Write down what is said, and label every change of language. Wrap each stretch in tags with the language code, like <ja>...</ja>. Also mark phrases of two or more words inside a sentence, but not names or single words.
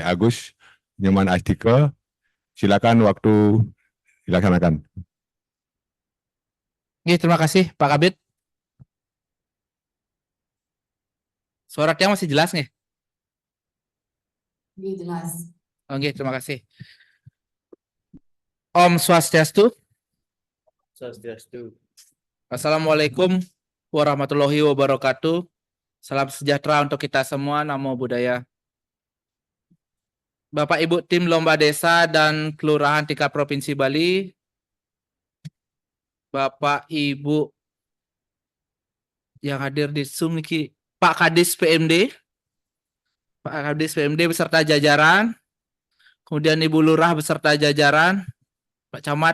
<id>Agus Nyoman Astike. Silakan waktu dilaksanakan. Terima kasih Pak Kabid. Suara tiang masih jelas nih? Jelas. Oke, terima kasih.</id> <ban>Om Swastiastu. Swastiastu.</ban> <ar>Assalamualaikum warahmatullahi wabarakatuh.</ar> <id>Salam sejahtera untuk kita semua.</id> <pi>Namo Buddhaya.</pi> <id>Bapak Ibu tim Lomba Desa dan Kelurahan tingkat Provinsi Bali, Bapak Ibu yang hadir di Zoom niki, Pak Kadis PMD, Pak Kadis PMD beserta jajaran, kemudian Ibu Lurah beserta jajaran, Pak Camat.</id>